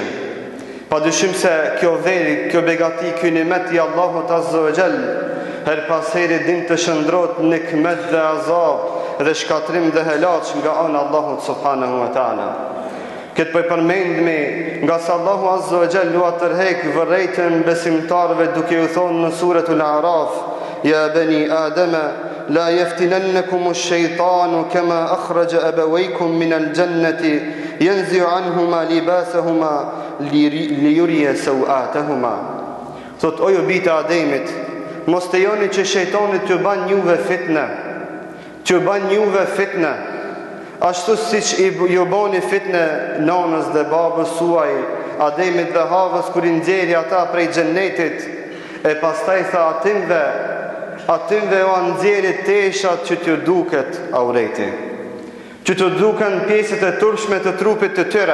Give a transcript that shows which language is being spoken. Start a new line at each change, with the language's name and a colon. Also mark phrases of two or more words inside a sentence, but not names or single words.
Albanian: Padyshim se kjo veri, kjo begati, ky nimet I Allahut
Arabic: عز وجل,
Albanian: her pas heri din të shëndrot në nikmet dhe azab dhe shkatrim dhe helaç nga ana Allahut
Arabic: سبحانه وتعالى.
Albanian: Këtë po përmendmi nga se Allahu
Arabic: عز وجل
Albanian: u tërheq vërejtën besimtarëve duke u thonë në suratul A'raf:
Arabic: يا بني آدم لا يفتننكم الشيطان كما أخرج أبويكم من الجنة ينزع عنهما لباسهما ليريهما سوآتهما.
Albanian: Thot o ju bijtë Ademit, mos të joni që shejtani t'ju ban juve fitne, ashtu siç ju bani fitne nanës dhe babës suaj, Ademit dhe Havës, kur I nxjerri ata prej xhennetit, e pastaj tha atimve o nxjerri teshat që t'ju duket aureti, që t'ju duken pjesët e turpshme të trupit të tyre.